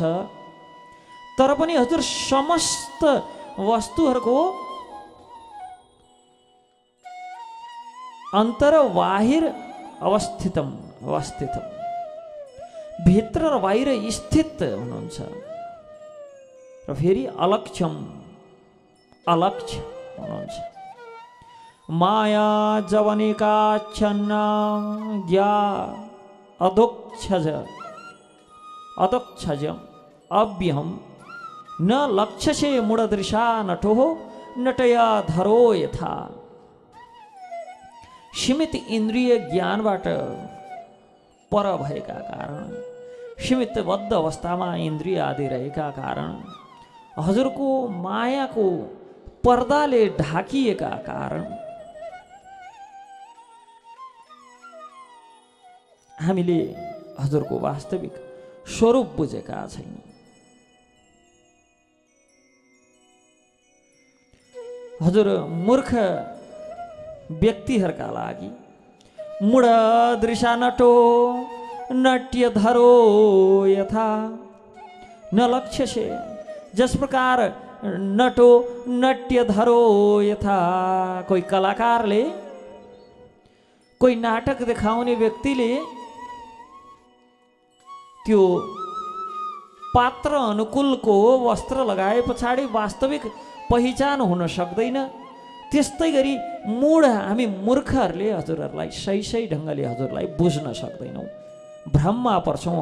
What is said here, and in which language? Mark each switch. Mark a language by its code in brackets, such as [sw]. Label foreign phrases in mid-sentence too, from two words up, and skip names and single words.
[ne] तर पनि हजुर समस्त वस्तुहरूको अन्तर बाहिर अवस्थितम, भित्र र बाहिर स्थित हुनुहुन्छ। र फेरि अलक्ष्यम, अलक्ष्य हुनुहुन्छ। [sa] माया जवनिकाच्छन्न ज्ञा अदोक्षज अव्यहम न लक्ष्यसे मूढदृशा नटो नटया धरो यथा। [ne] सीमित इन्द्रिय ज्ञानबाट पर भएका कारण, सीमित बद्ध अवस्थामा इन्द्रिय आदि रहेका कारण, हजुरको मायाको पर्दाले ढाकिएका कारण हामीले हजुरको वास्तविक स्वरूप बुझेका छैनौँ। हजुर मूर्ख व्यक्तिहरूका लागि [sa] मूढ दृशा नटो नट्य धरो यथा न लक्ष्य से, [ne] जस प्रकार [sa] नटो नट्य धरो यथा, [ne] कोही कलाकारले, कोही नाटक देखाउने व्यक्तिले त्यो पात्र अनुकूलको वस्त्र लगाए पछाडि वास्तविक पहिचान हुन सक्दैन। त्यस्तै गरी मूढ हामी मूर्खहरूले हजुरहरूलाई सही ढङ्गले हजुरलाई बुझ्न सक्दैनौँ, भ्रममा पर्छौँ।